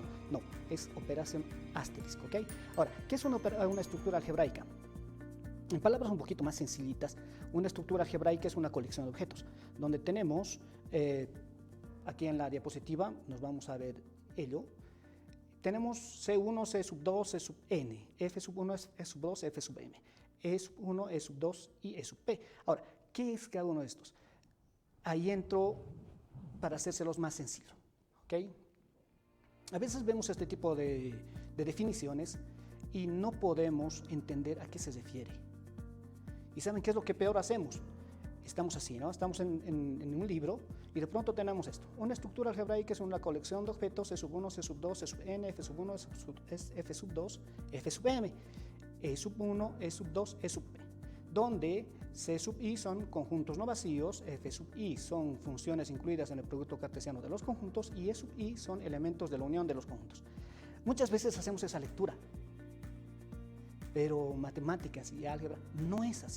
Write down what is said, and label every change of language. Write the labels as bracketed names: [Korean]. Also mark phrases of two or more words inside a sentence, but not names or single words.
[Spanish] No, es operación asterisco. ¿Okay? Ahora, ¿qué es una estructura algebraica? En palabras un poquito más sencillitas, una estructura algebraica es una colección de objetos, donde tenemos, aquí en la diapositiva nos vamos a ver ello, tenemos C1, C sub 2, C sub n, F sub 1, F sub 2, F sub m, E sub 1, E sub 2 y E sub p. Ahora, ¿qué es cada uno de estos? Ahí entro para hacérselos más sencillo. ¿Okay? A veces vemos este tipo de definiciones y no podemos entender a qué se refiere. ¿Y saben qué es lo que peor hacemos? Estamos así, ¿no? Estamos en un libro y de pronto tenemos esto. Una estructura algebraica es una colección de objetos, C sub 1, C sub 2, C sub n, F sub 1, F sub 2, F sub m, E sub 1, E sub 2, E sub p, donde C sub i son conjuntos no vacíos, F sub i son funciones incluidas en el producto cartesiano de los conjuntos y E sub i son elementos de la unión de los conjuntos. Muchas veces hacemos esa lectura, pero matemáticas y álgebra no es así.